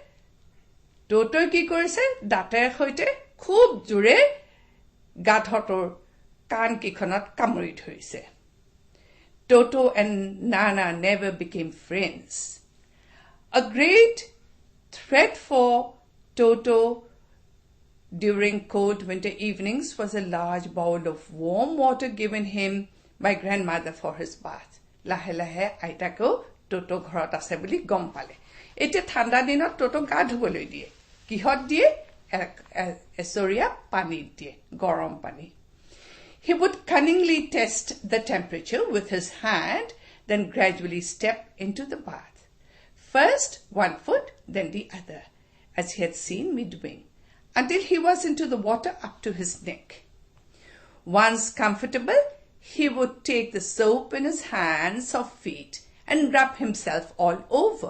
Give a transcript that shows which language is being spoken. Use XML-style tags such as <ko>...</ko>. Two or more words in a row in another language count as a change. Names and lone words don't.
<as>Toto কি কৰিছে দাঁতেৰ সৈতে খুব জোৰে গাধটোৰ কাণ কিখনত কামুৰি ধৰিছে</as> <en>Toto and Nana never became friends. A great threat for Toto during cold winter evenings was a large bowl of warm water given him by grandmother for his bath.</en> <as>লাহে লাহে আইতাকো Toto ঘৰত আছে বুলি গম পালে এতিয়া ঠাণ্ডা দিনত Toto গা ধুবলৈ দিয়ে কিহত দিয়ে এছৰিয়া পানী দিয়ে গৰম পানী</as> <en>He would cunningly test the temperature with his hand then gradually step into the bath first one foot then the other as he had seen me doing until he was into the water up to his neck once comfortable he would take the soap in his hands or feet and rub himself all over.</en>